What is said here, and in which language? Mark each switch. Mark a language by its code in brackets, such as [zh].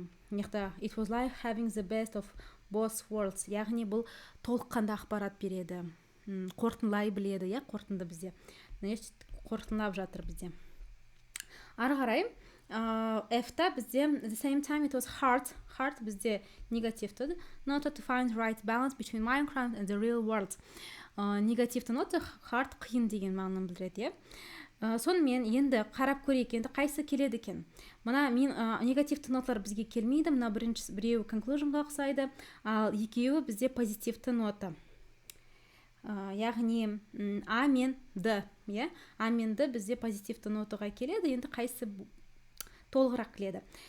[en] It was like having the best of both worlds, [kk] яғни бұл толыққанды ақпарат береді, қорытындылай біледі, қорытынды бізде, қорытындылап жатыр бізде. Ары қарай F-та бізде [en] the same time it was hard [kk] бізде негативті нота [en] to find right balance between Minecraft and the real world. [kk] Негативті нота hard, қиын деген мағынаны білдіреді. Сонымен енді қарап көрейік, енді қайсы келеді екен. Мына негативті ноталар бізге келмейді, мына біреуі conclusionға ұқсайды, ал екеуі бізде позитивті нота. Яғни А мен Д, А мен Д бізде позитивті нотаға келеді, енді қайсы толығырақ келеді.